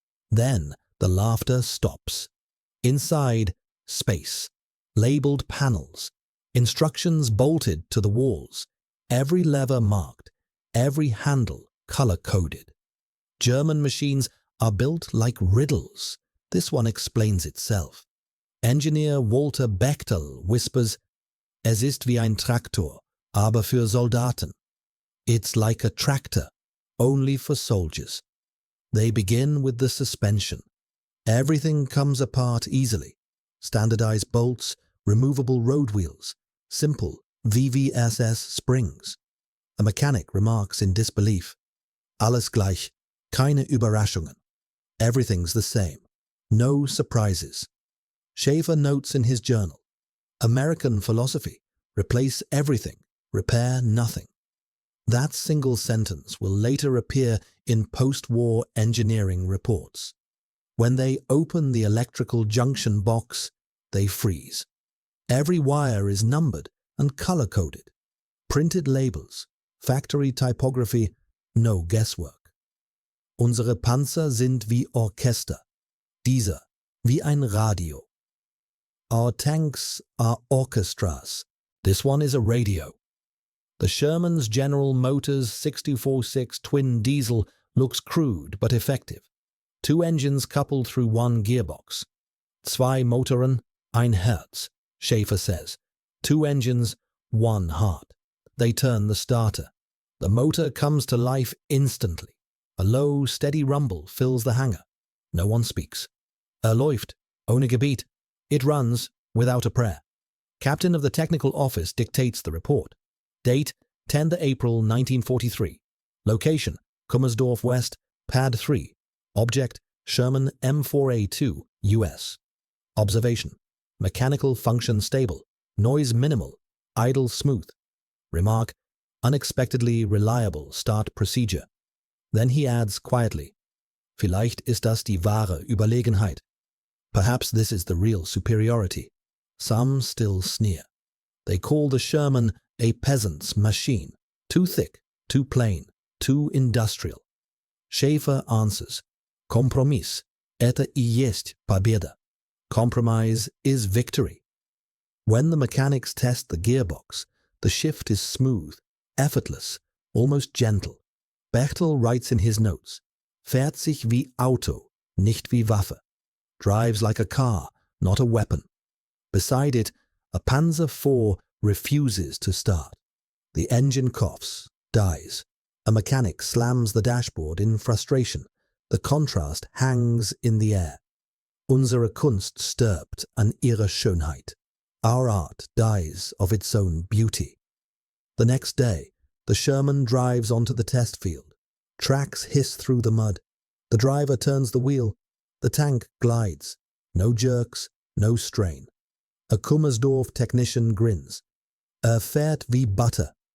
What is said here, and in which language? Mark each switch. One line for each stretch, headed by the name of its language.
English: Then the laughter stops. Inside, space. Labeled panels, instructions bolted to the walls, every lever marked, every handle color-coded. German machines are built like riddles. This one explains itself. Engineer Walter Bechtel whispers,
German: Es ist wie ein Traktor, aber für Soldaten.
English: It's like a tractor, only for soldiers. They begin with the suspension. Everything comes apart easily. Standardized bolts, removable road wheels, simple VVSS springs. A mechanic remarks in disbelief.
German: Alles gleich, keine Überraschungen.
English: Everything's the same. No surprises. Schaefer notes in his journal, American philosophy, replace everything, repair nothing. That single sentence will later appear in post-war engineering reports. When they open the electrical junction box, they freeze. Every wire is numbered and color-coded. Printed labels, factory typography, no guesswork.
German: Unsere Panzer sind wie Orchester, dieser wie ein Radio.
English: Our tanks are orchestras, this one is a radio. The Sherman's General Motors 646 twin diesel looks crude but effective. Two engines coupled through one gearbox.
German: Zwei Motoren, ein Herz,
English: Schaefer says. Two engines, one heart. They turn the starter. The motor comes to life instantly. A low, steady rumble fills the hangar. No one speaks.
German: Läuft, ohne Gebet.
English: It runs without a prayer. Captain of the technical office dictates the report. Date, 10th April 1943. Location, Kummersdorf West, Pad 3. Object, Sherman M4A2, US. Observation, mechanical function stable, noise minimal, idle smooth. Remark, unexpectedly reliable start procedure. Then he adds quietly,
German: Vielleicht ist das die wahre Überlegenheit.
English: Perhaps this is the real superiority. Some still sneer. They call the Sherman a peasant's machine. Too thick, too plain, too industrial. Schaefer answers,
German: Kompromiss,
Russian: это и есть победа.
English: Compromise is victory. When the mechanics test the gearbox, the shift is smooth, effortless, almost gentle. Bechtel writes in his notes,
German: fährt sich wie Auto, nicht wie Waffe.
English: Drives like a car, not a weapon. Beside it, a Panzer IV refuses to start. The engine coughs, dies. A mechanic slams the dashboard in frustration. The contrast hangs in the air.
German: Unsere Kunst stirbt an ihrer Schönheit.
English: Our art dies of its own beauty. The next day, the Sherman drives onto the test field. Tracks hiss through the mud. The driver turns the wheel. The tank glides. No jerks, no strain. A Kummersdorf technician grins.
German: Fährt wie Butter.